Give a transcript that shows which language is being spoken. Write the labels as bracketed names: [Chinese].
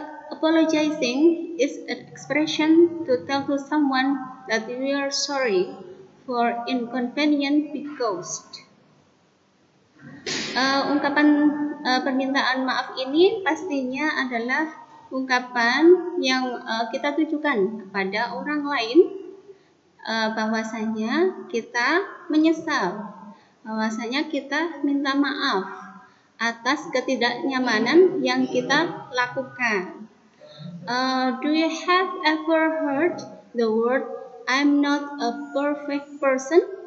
[English] Apologizing is an expression to tell to someone that we are sorry for inconvenience we caused. [Indonesian] Ungkapan permintaan maaf ini pastinya adalah ungkapan yang kita tujukan kepada orang lain, bahwasanya kita menyesal, bahwasanya kita minta maaf atas ketidaknyamanan yang kita lakukan. [English] Do you have ever heard the word I'm not a perfect person?